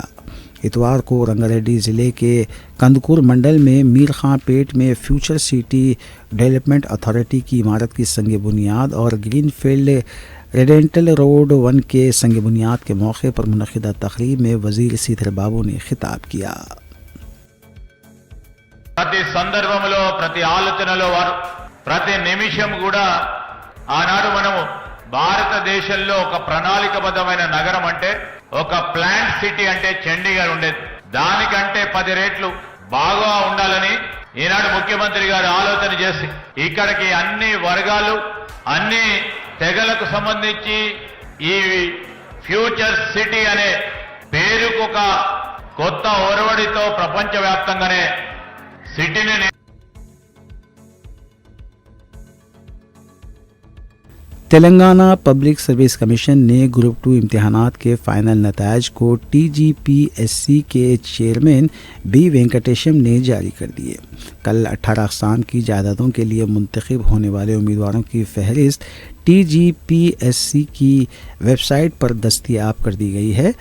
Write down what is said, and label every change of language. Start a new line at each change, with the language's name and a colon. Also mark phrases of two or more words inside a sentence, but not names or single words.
Urdu: اتوار کو رنگا ریڈی ضلع کے کندکور منڈل میں میر خاں پیٹ میں فیوچر سٹی ڈیولپمنٹ اتھارٹی کی عمارت کی سنگ بنیاد اور گرین فیلڈ ریڈینٹل روڈ 1 کے سنگ بنیاد کے موقع پر منعقدہ تقریب میں وزیر سریدھر بابو نے خطاب کیا۔
Telugu: ప్రతి సందర్భంలో, ప్రతి ఆలోచనలో, ప్రతి నిమిషం కూడా ఆనాడు మనము భారతదేశంలో ఒక ప్రణాళికబద్ధమైన నగరం అంటే, ఒక
English: plant city
Telugu: అంటే చండీగఢ్ ఉండేది। దానికంటే 10 రెట్లు బాగా ఉండాలని ఈనాడు ముఖ్యమంత్రి గారు ఆలోచన చేసి ఇక్కడికి అన్ని వర్గాలు, అన్ని తెగలకు సంబంధించి ఈ ఫ్యూచర్ సిటీ అనే పేరుకు ఒక కొత్త ఒరవడితో ప్రపంచవ్యాప్తంగానే సిటీని
Urdu: تلنگانہ پبلک سروس کمیشن نے گروپ 2 امتحانات کے فائنل نتائج کو TGPSC کے چیئرمین بی وینکٹیشم نے جاری کر دیے۔ کل 18 اقسام کی جائیدادوں کے لیے منتخب ہونے والے امیدواروں کی فہرست TGPSC کی ویب سائٹ پر دستیاب کر دی گئی ہے۔